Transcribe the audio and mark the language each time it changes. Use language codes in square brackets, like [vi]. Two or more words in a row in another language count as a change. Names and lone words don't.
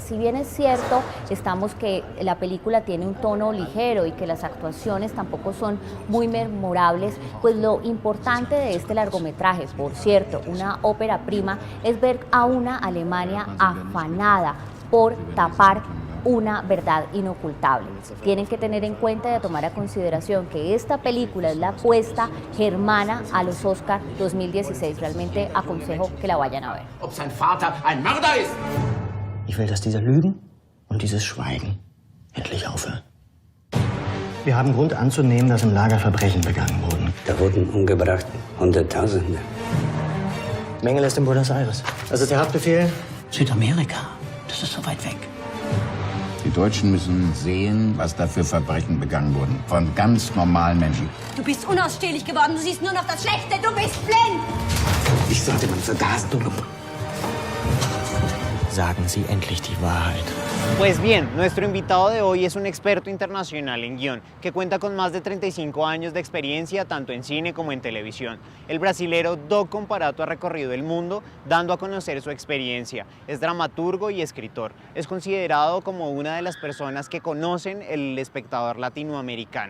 [es] Si bien es cierto, estamos que la película tiene un tono ligero y que las actuaciones tampoco son muy memorables, pues lo importante de este largometraje, por cierto, una ópera prima, es ver a una Alemania afanada por tapar una verdad inocultable. Tienen que tener en cuenta y a tomar a consideración que esta película es la apuesta germana a los Oscar 2016. Realmente aconsejo que la vayan a ver. [de] Ob sein Vater ein Mörder ist. Ich will, dass diese Lügen und dieses Schweigen endlich aufhören. Wir haben Grund anzunehmen, dass im Lager Verbrechen begangen wurden. Da wurden umgebracht Hunderttausende. Mengele ist in Buenos Aires. Das ist der Haftbefehl. Südamerika. Das ist so weit weg. Die Deutschen müssen sehen, was da für Verbrechen begangen wurden. Von ganz normalen Menschen. Du bist unausstehlich geworden. Du siehst nur noch das Schlechte. Du bist blind. Ich sollte man vergasen. Sagen Sie endlich die Wahrheit. [es] Pues bien, nuestro invitado de hoy es un experto internacional en guión, que cuenta con más de 35 años de experiencia tanto en cine como en televisión. El brasilero Doc Comparato ha recorrido el mundo dando a conocer su experiencia. Es dramaturgo y escritor. Es considerado como una de las personas que conocen el espectador latinoamericano.